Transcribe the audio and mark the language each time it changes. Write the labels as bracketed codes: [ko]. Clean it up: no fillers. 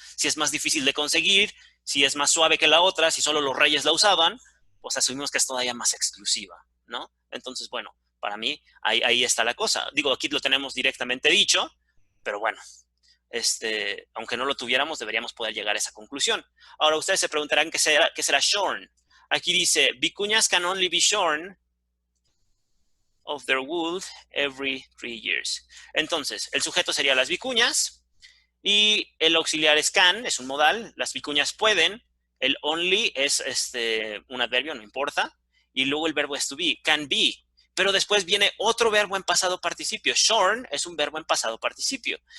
[es] Si es más difícil de conseguir, si es más suave que la otra, si solo los reyes la usaban, pues asumimos que es todavía más exclusiva, ¿no? Entonces, bueno, para mí, ahí está la cosa. Digo, aquí lo tenemos directamente dicho, pero bueno, aunque no lo tuviéramos, deberíamos poder llegar a esa conclusión. Ahora, ustedes se preguntarán qué será shorn. Aquí dice, [en] vicuñas can only be shorn of their wool every 3 years. [es] Entonces, el sujeto sería las vicuñas, y el auxiliar es can, es un modal. Las vicuñas pueden, el only es un adverbio, no importa, y luego el verbo es to be, can be. Pero después viene otro verbo en pasado participio. Shorn es un verbo en pasado participio.